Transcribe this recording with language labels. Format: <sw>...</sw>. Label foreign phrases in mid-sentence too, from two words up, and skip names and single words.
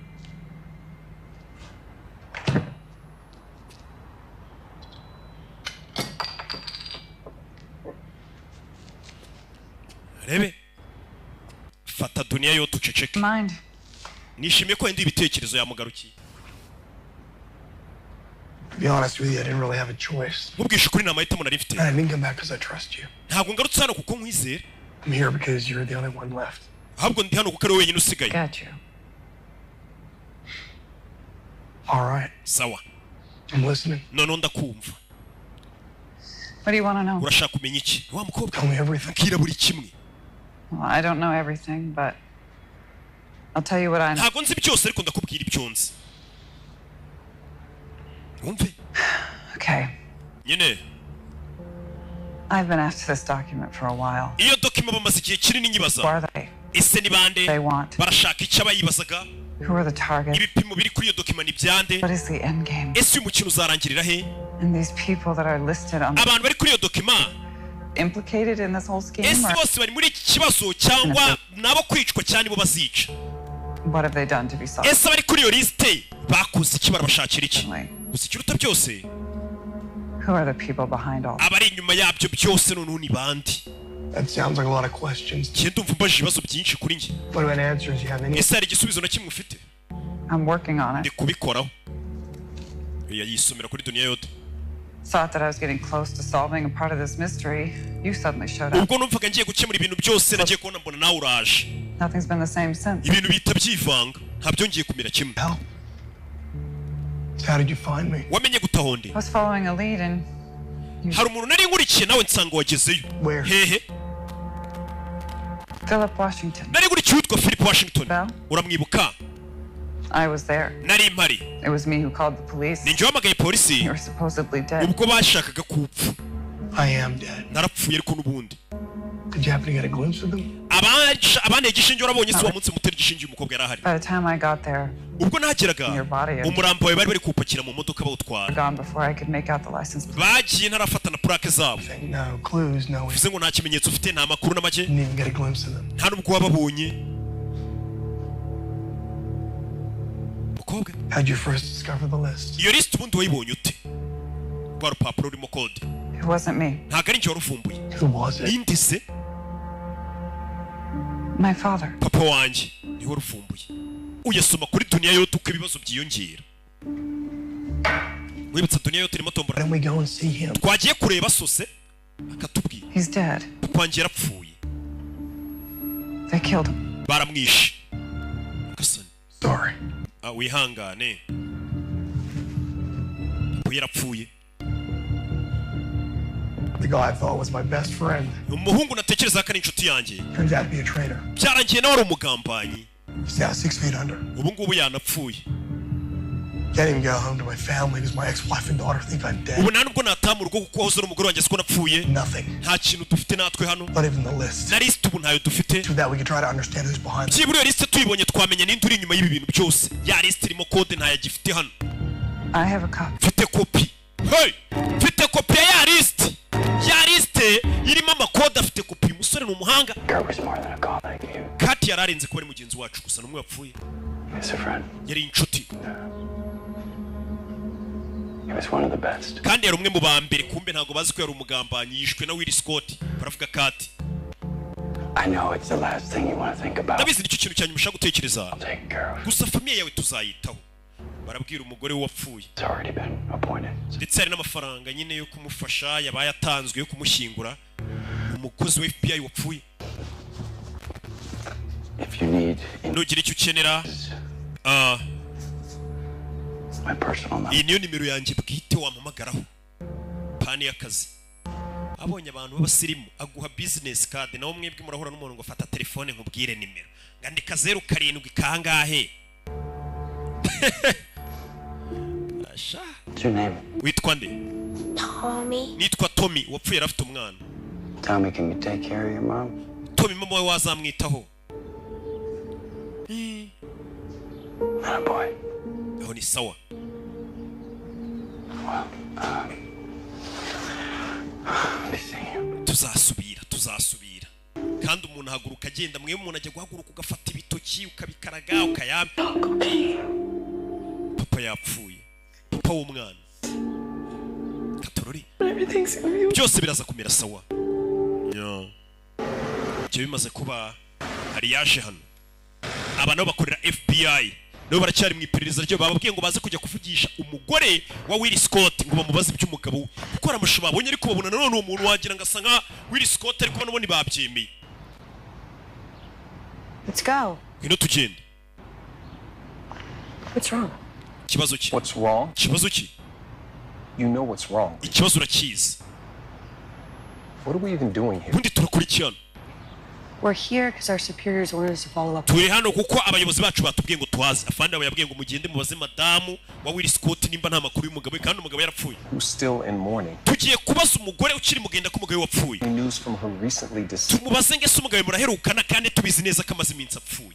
<rw>Rebe. Fata dunia yo tuceceke.</rw> <en>Mind.</en> <rw>Nishimiye ko ndi ibitekerezo yamugarukiye.</rw> <en>To be honest with you, I didn't really have a choice.</en> <rw>Mubwishe kuri namahitamo nari mfite.</rw> <en>I didn't come back because I trust you.</en> <rw>Ntabwo ngarutse hano kuko nkwizera.</rw> <en>I'm here because you're the only one left.</en> <rw>Ahubwo ndi hano kuko ari wenyine usigaye.</rw> <en>Got you. All right.</en> <rw>Sawa.</rw> <en>I'm listening.</en> <rw>None ndakumva.</rw> <en>What do you want to know?</en> <rw>Urashaka kumenya iki? Wa mukobwa.</rw> <en>Tell me everything.</en> <rw>Kira buri kimwe.</rw> <en>Well, I don't know everything, but I'll tell you what I know.</en> <rw>Ntabwo nzi byose ariko ndakubwira ibyo nzi. Wumve.</rw> <en>Okay.</en> <rw>Nyine.</rw> <en>I've been after this document for a while.</en> <rw>Iyo document bamaze igihe kinini</rw> <en>Who</en> <rw>nyibaza.</rw> <en>are they?</en> <rw>Ese ni bande?</rw> <en>They want.</en> <rw>Barashaka icyo abayibazaga.</rw> <en>Who are the targets?</en> <rw>Ibipimo biri kuri iyo document ni byande.</rw> <en>What is the end game?</en> <rw>Ese uyu mukino uzarangirira he?</rw> <en>And these people that are listed on</en> <rw>Abantu bari kuri iyo document</rw> <en>implicated in this whole scheme?</en> <rw>ese</rw> <en>Or</en> <rw>bose bari muri iki kibazo cyangwa nabo kwicwa cyane bo bazica?</rw> <en>what have they done to be solved?</en> <rw>Ese bari kuri iyo liste bakoze iki barabashakira iki?</rw> <en>Like,</en> <rw>Gusa ikiruta byose</rw> <en>who are the people behind all?</en> <rw>abari inyuma yabyo byose noneho ni bandi.</rw> <en>That sounds like a lot of questions.</en> <rw>Njye ndumva mbaje ibibazo byinshi kuri njye.</rw> <en>What about answers? You have any?</en> <rw>Ese hari igisubizo na kimwe ufite?</rw> <en>I'm working on</en> <rw>Ndi</rw> <en>it.</en> <rw>kubikoraho. Yisomera kuri dunia yote.</rw> <en>Thought that I was getting close to solving a part of this mystery. You suddenly showed up.</en> <rw>Ubwo numvaga ngiye gukemura ibintu byose nagiye kubona mbona nawe uraje.</rw> <en>Nothing's been the same since.</en> <rw>Ibintu bita byivanga ntabyo ngiye kumira kimwe.</rw> <en>Hell. So how did you find me?</en> <rw>Wamenye gutahonde?</rw> <en>I was following a lead and</en> <rw>Hari umuntu nari nkurikiye nawe nsanga wagezeyo.</rw> <en>Where?</en> <rw>Hehe. Philip Washington. Nari nkurikiye witwa Philip Washington.</rw> <en>Well?</en> <rw>Uramwibuka?</rw> <en>I was there.</en> <rw>Nari mpari.</rw> <en>It was me who called the police.</en> <rw>Ninjye wamagaye polisi</rw> <en>You were supposedly dead.</en> <rw>ubwo bashakaga kupfa.</rw> <en>I am dead.</en> <rw>Narapfuye ariko n'ubundi.</rw> <en>Did you happen to get a glimpse of them?</en> <rw>Abane igishinge urabonye se wamunsi mutera igishinge umukobwa yari ahari.</rw> <en>By the time I got there,</en> <rw>Ubwo nahageraga</rw> <en>Your body-</en> <rw>umurambo wawe bari bari kuwupakira mu modoka bawutwara.</rw> <en>gone before I could make out the license plate.</en> <rw>Bagiye ntarafata na plaque zabo.</rw> <en>No clues, no.</en> <rw>Bivuze ngo nta kimenyetso ufite nta makuru na make</rw> <en>Didn't even get a glimpse of them.</en> <rw>nta nubwo wababonye. Mukobwa</rw> <en>How'd you first discover the list?</en> <rw>iyo list ubundi wayibonye ute? Rwa rupapuro rurimo code.</rw> <en>It wasn't me.</en> <rw>Ntabwo ari njye waruvumbuye.</rw> <en>Who was it?</en> <rw>Ninde se?</rw> <en>My father.</en> <rw>Papa wanjye niwe waruvumbuye. Uyasoma kuri dunia yote uko ibibazo byiyongera. Wibutsa dunia yote irimo</rw> <en>Why</en> <rw>tombora.</rw> <en>don't we go and see him?</en> <rw>Twagiye kureba sose akatubwira.</rw> <en>He's dead.</en> <rw>Papa wanjye yarapfuye.</rw> <en>They killed him.</en> <rw>Baramwishe. Gasani.</rw> <en>Sorry.</en> <rw>Wihangane. Papa yarapfuye.</rw> <en>The guy I thought was my best friend</en> <rw>Umuhungu natekereza ko ari inshuti yanjye.</rw> <en>turns out to be a traitor.</en> <rw>Byarangiye nawe ari umugambanyi.</rw> <en>He's now 6 feet under.</en> <rw>Ubu ngubu yanapfuye.</rw> <en>Can't even go home to my family because my ex-wife and daughter think I'm</en> <rw>Ubu</rw> <en>dead.</en> <rw>nta nubwo nataha mu rugo kuko wahoze ari umugore wanjye siko napfuye.</rw> <en>Nothing.</en> <rw>Nta kintu dufite natwe hano.</rw> <en>Not even the list.</en> <rw>Na list ubu ntayo dufite.</rw> <en>Through that we can try to understand who's behind it.</en> <rw>Byibura iyo list tuyibonye twamenya ninde uri inyuma y'ibi bintu byose. Ya list irimo code ntayagifite hano.</rw> <en>I have a copy.</en> <rw>Mfite kopi. Hey! Mfite kopi ya list. Ya list irimo amakode afite kopi. Uyu musore ni umuhanga.</rw> <en>Kurt was more than a colleague.</en> <rw>Kati yararenze kuba ari mugenzi wacu gusa n'umwe wapfuye.</rw> <en>He was a friend.</en> <rw>Yari inshuti.</rw> <en>He was one of the best.</en> <rw>Kandi yari umwe mu ba mbere kumbe ntabwo bazi ko yari umugambanyi yishwe na Will Scott. Baravuga Kati.</rw> <en>I know it's the last thing you want to think about.</en> <rw>Ndabizi nicyo kintu cyanyuma ushaka gutekereza.</rw> <en>I'll take care of.</en> <rw>Gusa famiye yawe tuzayitaho. Barabwira umugore we wapfuye.</rw> <en>It's already been appointed.</en> <rw>Ndetse hari n'amafaranga nyine yo kumufasha yabaye atanzwe yo kumushyingura. Umukozi wa FBI wapfuye.</rw> <en>If you need</en> <rw>Nugira icyo ukenera.</rw> <en>my personal number.</en> <rw>Iyi niyo nimero yanjye bwite wampamagaraho. Pani y'akazi. Abonye abantu b'abasirimu aguha</rw> <en>business card</en> <rw>nawo mwebwe murahura n'umuntu ngo fata telefone nkubwire nimero. Ngandika 07 kangahe. Asha.</rw> <en>What's your name?</en> <rw>Witwa nde? Tommy. Nitwa Tommy wapfuye arafite umwana.</rw> <en>Tell me, can you take care of your mom?</en> <rw>Tommy mama we wazamwitaho.</rw> <en>Not a boy.</en> <rw>Aho ni sawa.</rw> <en>Well, be seeing you.</en> <rw>tuzasubira kandi umuntu ahaguruka agenda mwe umuntu ajya guhaguruka ugafata ibitoki ukabikaraga ukayampa papa yapfuye papa w'umwana Katorori byose biraza kumera sawa cyo bimaze kuba hari yaje hano aba nabo bakorera FBI nabo baracyari mu iperereza ryo bababwiye ngo baze kujya kuvugisha umugore wa Will Scott ngo bamubaze iby'umugabo we kuko aramushuba babonye ariko babona none umuntu wagira ngo asanga Will Scott ariko nabo babyemeye.</rw> <en>Let's go.</en> <rw>Ngino tugende.</rw> <en>What's wrong?</en> <rw>Kibazo ki?</rw> <en>What's wrong?</en> <rw>Kibazo ki?</rw> <en>You know what's wrong.</en> <rw>Ikibazo urakizi.</rw> <en>What are we even doing here?</en> <rw>Bundi turakurikirana.</rw> <en>We're here because our superiors wanted us to follow up.</en> <rw>Turi hano kuko abayobozi bacu batubwiye ngo twaze afande abo yabwiye ngo mugende mubaze madamu wa Will Scott nimba nta makuru y'umugabo kandi umugabo yarapfuye.</rw> <en>Who's still in mourning?</en> <rw>Tugiye kubaza umugore ukiri mugenda ko umugabo wapfuye.</rw> <en>News from her recently deceased.</en> <rw>Tumubaze ngese umugabo muraherukana kandi tubizi neza ko amaze iminsi apfuye.</rw>